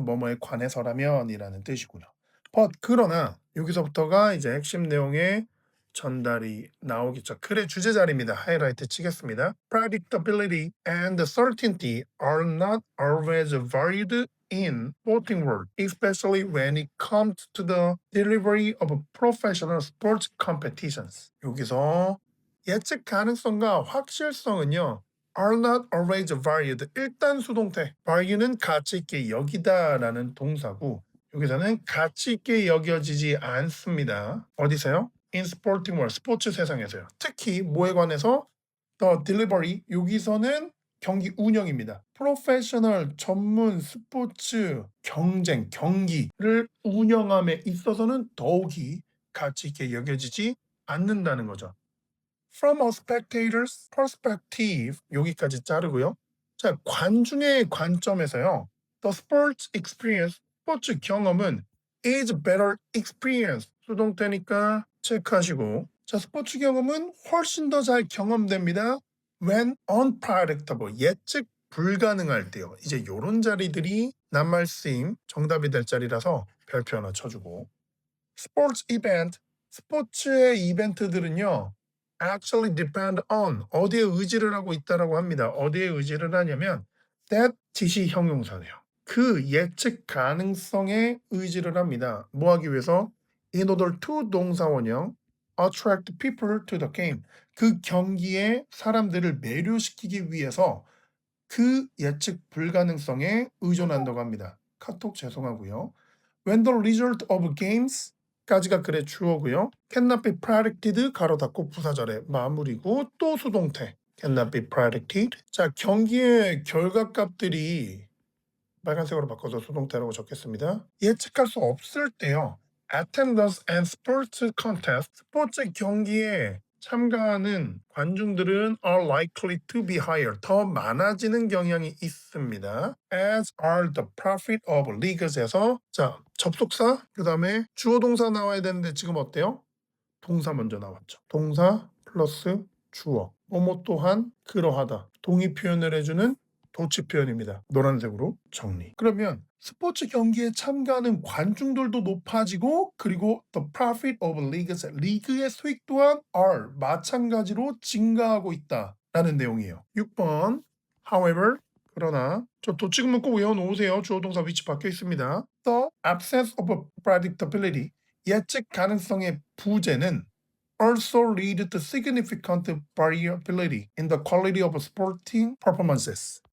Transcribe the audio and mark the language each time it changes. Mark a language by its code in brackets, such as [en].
[ko] 뭐뭐에 관해서라면이라는 뜻이고요. But 그러나 여기서부터가 이제 핵심 내용의 전달이 나오겠죠. 글의 주제 자리입니다. 하이라이트 치겠습니다. [en] Predictability and certainty are not always valued in sporting world, especially when it comes to the delivery of professional sports competitions. [ko] 여기서 예측 가능성과 확실성은요, [en] are not always valued. [ko] 일단 수동태. value는 가치 있게 여기다라는 동사고 여기서는 가치 있게 여겨지지 않습니다. 어디서요? [en] In sporting world, [ko] 스포츠 세상에서요. 특히 뭐에 관해서? [en] The delivery, [ko] 여기서는 경기 운영입니다. 프로페셔널, 전문, 스포츠, 경쟁, 경기를 운영함에 있어서는 더욱이 가치 있게 여겨지지 않는다는 거죠. [en] From a spectator's perspective, [ko] 여기까지 자르고요. 자, 관중의 관점에서요. [en] The sports experience, [ko] 스포츠 경험은 [en] is better experience. [ko] 수동태니까 체크하시고. 자, 스포츠 경험은 훨씬 더 잘 경험됩니다. [en] When unpredictable, [ko] 예측 불가능할 때요. 이제 요런 자리들이 낱말 쓰임 정답이 될 자리라서 별표 하나 쳐주고. [en] Sports event, [ko] 스포츠의 이벤트들은요. [en] actually depend on, [ko] 어디에 의지를 하고 있다라고 합니다. 어디에 의지를 하냐면 that 지시 형용사네요. 그 예측 가능성에 의지를 합니다. 뭐 하기 위해서? [en] In order to [ko] 동사원형 [en] attract people to the game. [ko] 그 경기에 사람들을 매료시키기 위해서 그 예측 불가능성에 의존한다고 합니다. 카톡 죄송하고요. [en] When the result of games [ko] 까지가 글의 주어고요. [en] cannot be predicted [ko] 가로 닫고 부사절의 마무리고 또 수동태 cannot be predicted. 자, 경기의 결과값들이 빨간색으로 바꿔서 수동태라고 적겠습니다. 예측할 수 없을 때요. [en] Attendance and sports contest, [ko] 스포츠 경기에 참가하는 관중들은 [en] are likely to be higher, [ko] 더 많아지는 경향이 있습니다. [en] As are the profit of leagues [ko] 에서 자, 접속사, 그 다음에 주어 동사 나와야 되는데 지금 어때요? 동사 먼저 나왔죠. 동사 플러스 주어. 뭐뭐 또한 그러하다. 동의 표현을 해주는 도치 표현입니다. 노란색으로 정리. 그러면 스포츠 경기에 참가하는 관중들도 높아지고 그리고 [en] the profit of leagues, [ko] 리그의 수익 또한 are 마찬가지로 증가하고 있다라는 내용이에요. 6번 however, 그러나 저 도치근문 꼭 외워놓으세요. 주어 동사 위치 바뀌어 있습니다. [en] The absence of predictability, [ko] 예측 가능성의 부재는 [en] also lead to significant variability in the quality of sporting performances.